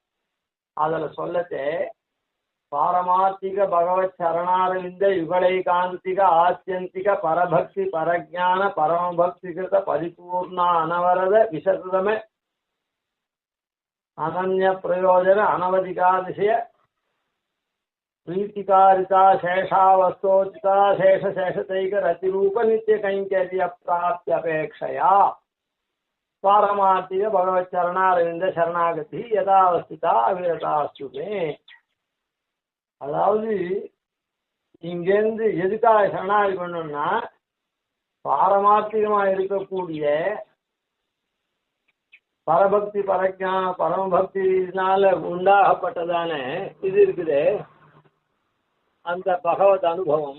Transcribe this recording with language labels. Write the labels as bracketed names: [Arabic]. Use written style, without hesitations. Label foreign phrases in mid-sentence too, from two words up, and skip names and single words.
[Tamil] அதுல சொல்லத்தே [Sanskrit] पारमार्थिक भगवत् चरणारविन्द युगलैकान्तिक आत्यन्तिक परभक्ति परज्ञान परमभक्ति कृत परिपूर्ण अनवरत विशदमे अनन्य प्रयोजन अनवधिकातिशय प्रीतिकारिता शेषावस्तोचिता शेष शेषतैक रतिरूप नित्य कैंकर्य प्राप्त्यपेक्षया पारमार्थिक भगवत चरणारविंद शरणागति यथावस्थिता अविरतास्तुते. [Tamil] அதாவது இங்கேருந்து எதுக்காக சரணாகதி பண்ணணும்னா பாரமார்த்திகமா இருக்கக்கூடிய [Sanskrit] परभक्ति परज्ञान [Tamil] பரமபக்தினால உண்டாகப்பட்டதான இது இருக்குது அந்த பகவத் அனுபவம்.